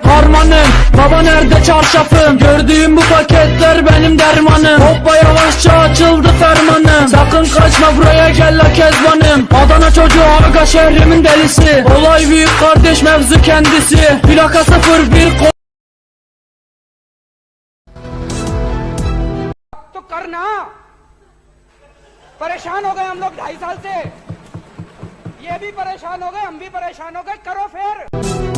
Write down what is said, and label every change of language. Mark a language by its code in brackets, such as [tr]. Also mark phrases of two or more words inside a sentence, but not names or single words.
[tr] Harmanım, baba nerede çarşafım? Gördüğüm bu paketler benim dermanım. Hoppa yavaşça açıldı fermanım. Sakın kaçma buraya gel la kezbanım. Adana çocuğu aga şehrimin delisi. Olay büyük kardeş mevzu kendisi. Plaka 01 [hi] तो करना परेशान हो गए हम लोग 2.5 साल से ये भी परेशान हो गए हम भी परेशान हो गए करो फिर